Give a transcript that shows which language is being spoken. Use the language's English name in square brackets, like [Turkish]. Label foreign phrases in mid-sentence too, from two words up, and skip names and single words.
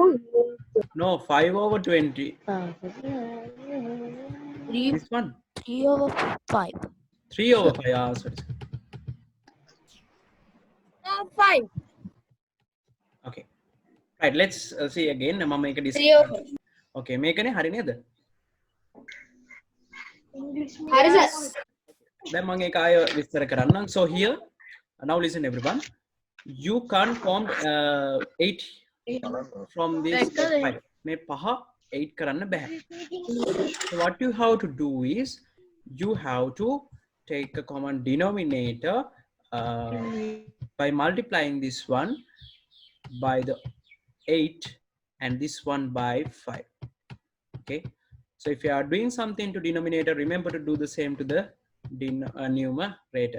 [English] No, 5 over 20. 3 This one. 3 over 5. 3 over 5. Ah, sorry. 5. Okay. Right, let's see again. [Sinhala] මම මේක [English] 3 discuss. over. [Sinhala] Okay, මේකනේ හරි නේද? හරි සර්. දැන් මම ඒක ආයෙ විස්තර කරන්නම්. [English] So here, now listen everyone. You can't form 8 from this 5. [Sinhala] මේ පහ 8 කරන්න බෑ. [English] So what you have to do is you have to take a common denominator by multiplying this one by the 8 and this one by 5. Okay, so if you are doing something to denominator, remember to do the same to the numerator.